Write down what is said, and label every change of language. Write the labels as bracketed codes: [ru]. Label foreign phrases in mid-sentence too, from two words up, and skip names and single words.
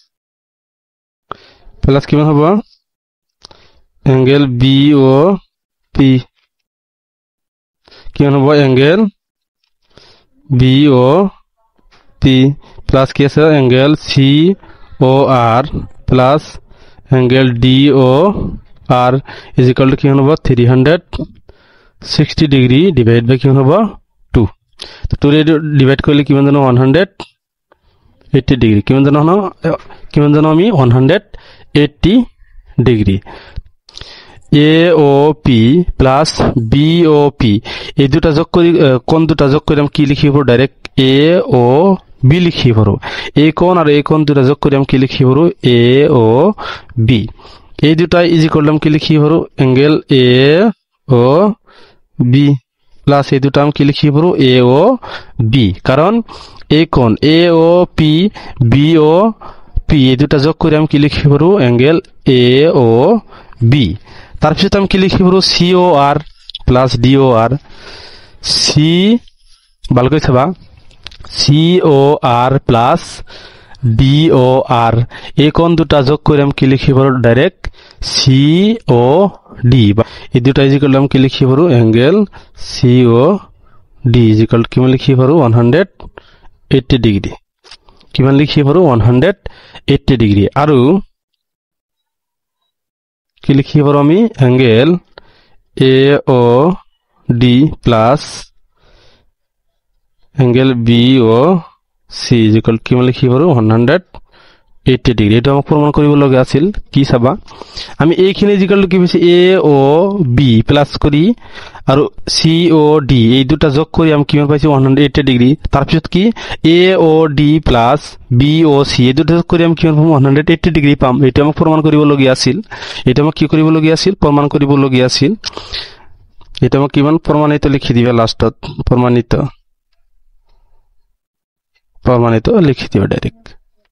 [bn] কিমান হব এঙ্গেল বি ও পি কিমান হব এঙ্গেল বি ও পি প্লাস কি আছে এঙ্গেল সি ও আর প্লাস এঙ্গেল ডি ও আর [en] is equal to [bn] কিমান হব 360 ডিগ্রি [en] divide by [bn] কিমান হব 2 তো 2 রে ডিভাইড করলে কিমান জানো 180 ডিগ্রি কিমান জানো আমি 180 ডিগ্রি এ ও পি প্লাস বি ও পি এই দুটা যোগ করি কোণ দুটা যোগ করে আমি কি লিখিব ডাইরেক্ট এ ও বি লিখিব এই কোণ আর এই কোণ দুটা যোগ করে আমি কি লিখিব এ ও বি এই দুটা [en] is equal to [bn] কি লিখিব এঙ্গেল এ ও বি প্লাস এই দুটা আমি কি লিখিব এ ও বি কারণ এই কোণ এ ও পি বি ও পি এই দুটা যোগ করে আমি কি লিখিব এঙ্গেল এ ও বি তারপর আমি কি লিখিব সি ও আর প্লাস ডি ও আর সি ভালো করে থাকবা সি ও আর প্লাস ডি ও আর এই কোণ দুটা যোগ করে আমি কি লিখিব ডাইরেক্ট সি ও ডি এই দুটা [en] is equal to [bn] আমি কি লিখিব এঙ্গেল সি ও ডি [en] is equal to [bn] কিমান লিখিব 180 ডিগ্রি কিমান লিখিব 180 ডিগ্রি আৰু [as] কি লিখিব আমি এঙ্গেল এ ও ডি প্লাস এঙ্গেল বি ও সি [en] is equal to [as] কিমান লিখিব 180 ডিগ্রি এটা আমাক প্রমাণ কৰিব লগা আছিল কি চাবা আমি এইখিনি [en] is equal to [as] কি হৈছে এ ও বি প্লাস করি আৰু সি ও ডি এই দুটা যোগ কৰি আমি কিমান পাইছো 180 ডিগ্রি তাৰপিছত কি এ ও ডি প্লাস বি ও সি এই দুটা যোগ কৰি আমি কিমান পাম 180 ডিগ্রি পাম এটা আমাক প্ৰমাণ কৰিব লগা আছিল এটা আমাক কি কৰিব লগা আছিল প্ৰমাণ কৰিব লগা আছিল এটা আমাক কিমান প্ৰমাণিত লিখি দিবা লাষ্টত প্ৰমাণিত লিখি দিবা ডাইৰেক্ট